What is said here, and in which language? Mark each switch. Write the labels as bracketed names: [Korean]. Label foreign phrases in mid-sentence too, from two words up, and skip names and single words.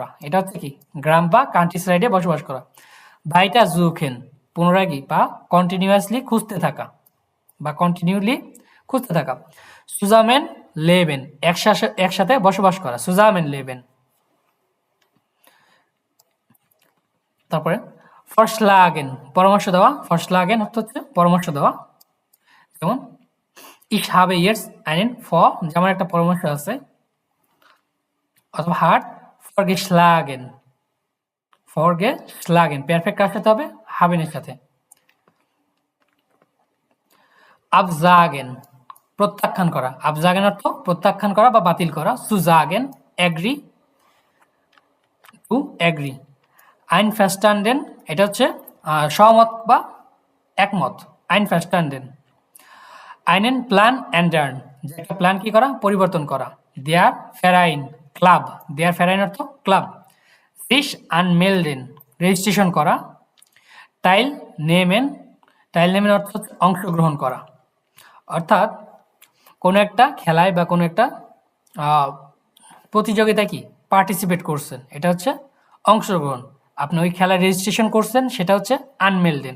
[Bangla] এটা হচ্ছে কি গ্রাম বা [English] country side [Bangla] বসবাস করা। [German] weiter suchen, [Bangla] পুনরায় কি বা কন্টিনিউয়াসলি খুঁজতে থাকা বা কন্টিনিউলি খুঁজতে থাকা। [German] zusammen leben, [Bangla] একসাথে বসবাস করা। [German] zusammen leben. [Bangla] তারপরে ফরশলাগেন, পরামর্শ দেওয়া। ফরশলাগেন অর্থ হচ্ছে পরামর্শ দেওয়া। [German] যেমন ich habe jetzt einen vor, [Bangla] যেমন একটা পরামর্শ আছে, অথবা [German] hat vorgeschlagen, [Bangla] vorgeschlagen পারফেক্ট কার সাথে হবে? haben এর সাথে। absagen, প্রত্যাখ্যান করা। absagen অর্থ প্রত্যাখ্যান করা বা বাতিল করা। zusagen [English] agree, to agree। [Bangla] einverstanden, এটা হচ্ছে সহমত বা একমত। [German] einverstanden। einen Plan ändern, [Bangla] যে একটা প্ল্যান কি করা? পরিবর্তন করা। [German] der Verein, [Bangla] ক্লাব। [German] der Verein [Bangla] অর্থ ক্লাব। [German] sich anmelden, [Bangla] রেজিস্ট্রেশন করা। teilnehmen, teilnehmen অর্থ হচ্ছে অংশগ্রহণ করা। অর্থাৎ কোনো একটা খেলায় বা কোনো একটা প্রতিযোগিতায় কি পার্টিসিপেট করছেন, এটা হচ্ছে অংশগ্রহণ। আপনি ওই খেলায় রেজিস্ট্রেশন করছেন, সেটা হচ্ছে আনমেলডেন।